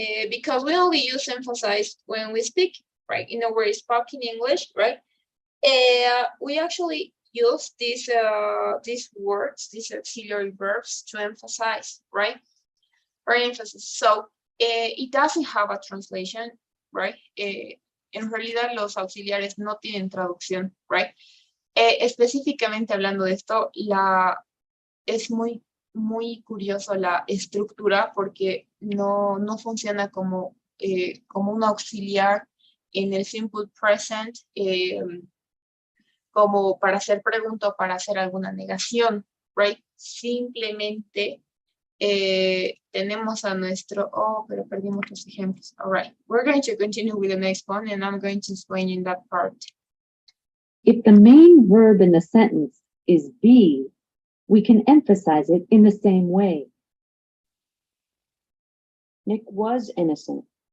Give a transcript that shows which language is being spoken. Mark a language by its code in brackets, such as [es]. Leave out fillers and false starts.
[en] Because we only use emphasize when we speak, right? In a way, spoken English, right? We actually use these words, these auxiliary verbs to emphasize, right? Or emphasis. So it doesn't have a translation, right? [es] En realidad los auxiliares no tienen traducción, right? Específicamente hablando de esto, es muy curioso la estructura porque no funciona como un auxiliar en el simple present, como para hacer pregunta o para hacer alguna negación, right? Simplemente tenemos a nuestro, pero perdimos los ejemplos. [en] All right, we're going to continue with the next one and I'm going to explain in that part. If the main verb in the sentence is be, we can emphasize it in the same way. Nick was innocent.